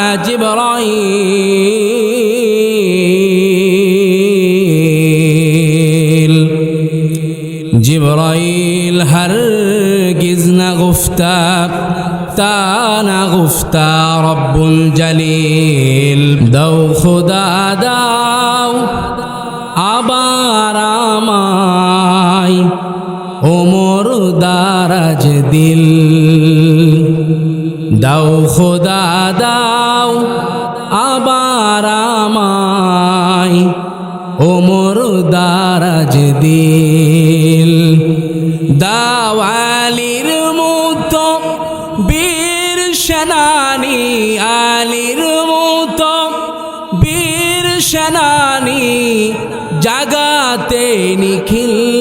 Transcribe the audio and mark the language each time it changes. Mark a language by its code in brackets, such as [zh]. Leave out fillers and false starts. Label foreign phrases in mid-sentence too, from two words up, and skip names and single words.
[fa] جبرائیل هرگز نگفته تا نگفته رب الجلیل دو خدا [bn] দাও আবার আমায় ওমর দারাজ দিল দাও খোদা দাও আবার আমায় ওমর দারাজ দিল দাও আলীর মতো বীর সেনানী আলীর মতো বীর সেনানী জাগাতে নিখিল